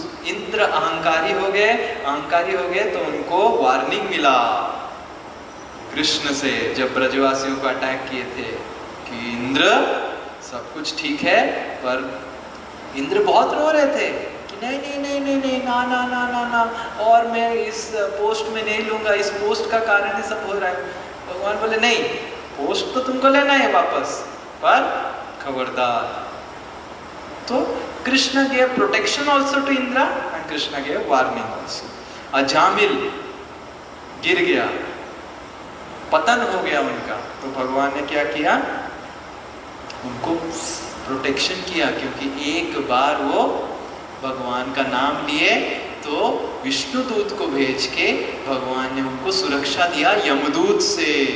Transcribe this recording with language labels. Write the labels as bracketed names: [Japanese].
[Hindi] इंद्र अहंकारी हो गए। अहंकारी हो गए तो उनको वार्निंग मिला कृष्ण से, जब ब्रजवासियों को अटैक किए थे कि इंद्र सब कुछ ठीक है, पर इंद्र बहुत रो रहे थे कि नहीं नहीं नहीं नहीं नहीं, ना ना ना ना ना, और मैं इस पोस्ट में नहीं लूंगा, इस पोस्ट का कारण ही सब हो रहा है। भगवान बोले नहीं, पोस्ट तो तुमको लेना है वापस, पर खबरदार। तो [English] Krishna gave protection also to Indra and Krishna gave warning also. [Hindi] Ajamil गिर गया, पतन हो गया उनका, तो भगवान ने क्या किया? उनको प्रोटेक्शन किया, क्योंकि एक बार वो भगवान का नाम लिए तो तो विष्णु दूत को भेज के भगवान ने उनको सुरक्षा दिया यमदूत से।